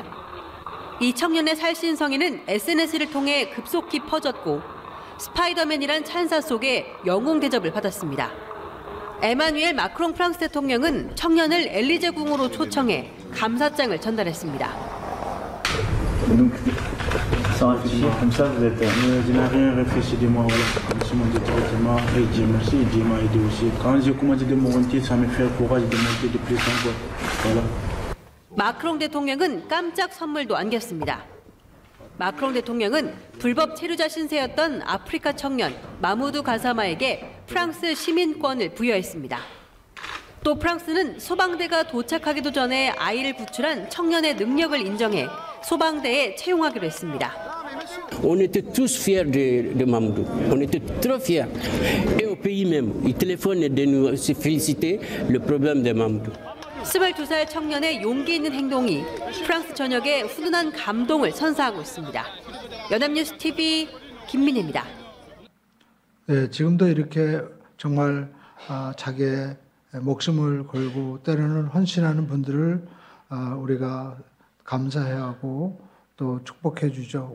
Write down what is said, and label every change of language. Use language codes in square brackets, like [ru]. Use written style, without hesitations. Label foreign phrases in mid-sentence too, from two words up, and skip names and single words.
[ko] 이 청년의 살신성에는 SNS를 통해 급속히 퍼졌고 스파이더맨이란 찬사 속에 영웅 대접을 받았습니다. 에마뉘엘 마크롱 프랑스 대통령은 청년을 엘리제 궁으로 초청해 감사장을 전달했습니다. [fr] Comme ça, vous êtes. Je n'ai rien réfléchi de moi. Voilà. Je m'en dis directement. Et Dieu merci. Dieu m'a aidé aussi. Quand j'ai commencé de monter, ça m'a fait le courage de monter de plus encore. Voilà. [ko] 마크롱 대통령은 깜짝 선물도 안겼습니다. 마크롱 대통령은 불법 체류자 신세였던 아프리카 청년 마무두 가사마에게 프랑스 시민권을 부여했습니다. 또 프랑스는 소방대가 도착하기도 전에 아이를 구출한 청년의 능력을 인정해 소방대에 채용하기로 했습니다. [fr] On était tous fiers de Mamadou. On était trop fiers. Et au pays même, ils téléphonaient de nous féliciter le problème de Mamadou. [ko] 22살 청년의 용기 있는 행동이 프랑스 전역에 훈훈한 감동을 선사하고 있습니다. 연합뉴스 TV 김민혜입니다. 네, 지금도 이렇게 정말 자기의 목숨을 걸고 때로는 헌신하는 분들을 우리가 감사해야 하고 또 축복해 주죠.